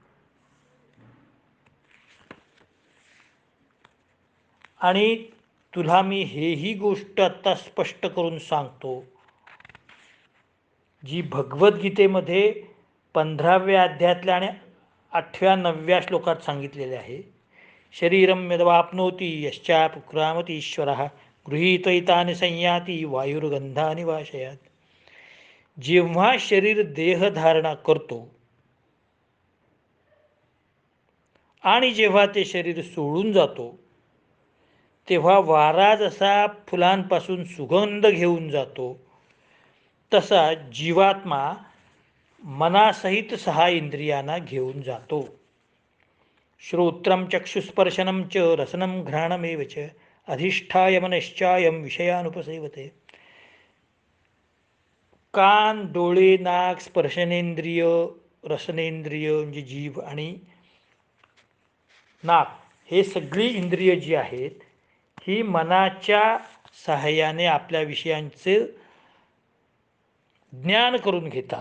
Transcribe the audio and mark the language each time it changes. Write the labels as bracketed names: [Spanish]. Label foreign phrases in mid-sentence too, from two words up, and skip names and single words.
[Marathi] आणि तुला मी हेही गोष्ट आता स्पष्ट करून सांगतो, जी भगवद्गीतेमध्ये 15व्या अध्यायातल्या आणि 8व्या 9व्या श्लोकात सांगितलेले आहे. [Sanskrit] शरीरम यद्वाप्नोति यश्चाप्युत्क्रामति ईश्वरः गृहीत्वैतानि संयाति वायुर्गंधानि वाशयात. [Marathi] जेव्हा शरीर देहधारणा करतो आणि जेव्हा ते शरीर सोडून जातो तेव्हा वारा जसा फुलांपासून सुगंध घेऊन जातो तसा जीवात्मा मनासहित 6 इंद्रियांना घेऊन जातो. [Sanskrit] श्रोत्रम चक्षुस्पर्शनम च रसनम घ्राणमेव च अधिष्ठाय मनश्चायम विषयानुपसेवते. [Marathi] कान, डोळे, नाक, स्पर्शनेंद्रिय, रसनेंद्रिय म्हणजे जीभ आणि नाक हे सगळी इंद्रिय जी आहेत ही मनाच्या सहाय्याने आपल्या विषयांचे ज्ञान करून घेतात.